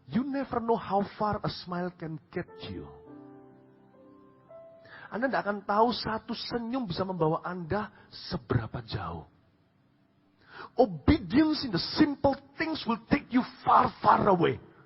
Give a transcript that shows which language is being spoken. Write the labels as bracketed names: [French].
[English] You never know how far a smile can get you. [Indonesian] Anda tidak akan tahu satu senyum bisa membawa Anda seberapa jauh. [English] Obedience in the simple things will take you far, far away.